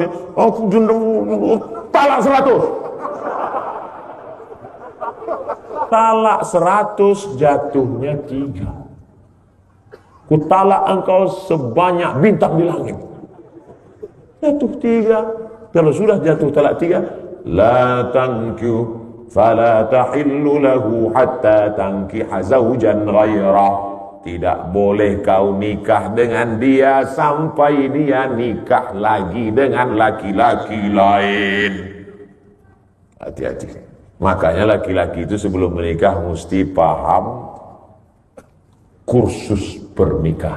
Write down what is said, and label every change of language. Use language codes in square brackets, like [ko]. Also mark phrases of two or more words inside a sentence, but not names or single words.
[id] Aku dendam, talak 100. Talak 100 jatuhnya 3. Ku talak engkau sebanyak bintang di langit. Jatuh 3. Kalau sudah jatuh talak 3, [ar] لا تنكحوا فلا تحل له حتى تنكح زوجا غيره. [id] Tidak boleh kau nikah dengan dia sampai dia nikah lagi dengan laki-laki lain. Hati-hati. Makanya laki-laki itu sebelum menikah mesti paham kursus pernikahan.